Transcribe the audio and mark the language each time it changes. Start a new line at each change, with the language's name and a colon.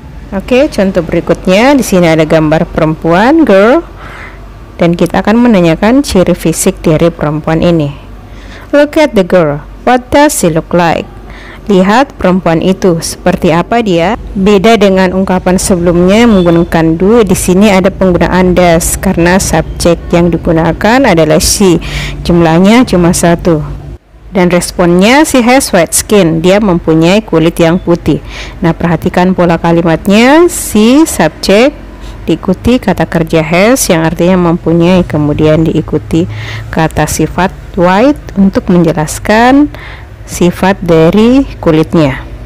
Indonesian: Oke, contoh berikutnya di sini ada gambar perempuan girl dan kita akan menanyakan ciri fisik dari perempuan ini.
English: Look at the girl. What does she look like?
Indonesian: Lihat perempuan itu, seperti apa dia? Beda dengan ungkapan sebelumnya menggunakan do, di sini ada penggunaan does karena subjek yang digunakan adalah she. Jumlahnya cuma satu. Dan responnya
English: she has white skin.
Indonesian: Dia mempunyai kulit yang putih. Nah, perhatikan pola kalimatnya. She subjek diikuti kata kerja has yang artinya mempunyai, kemudian diikuti kata sifat white untuk menjelaskan sifat dari kulitnya.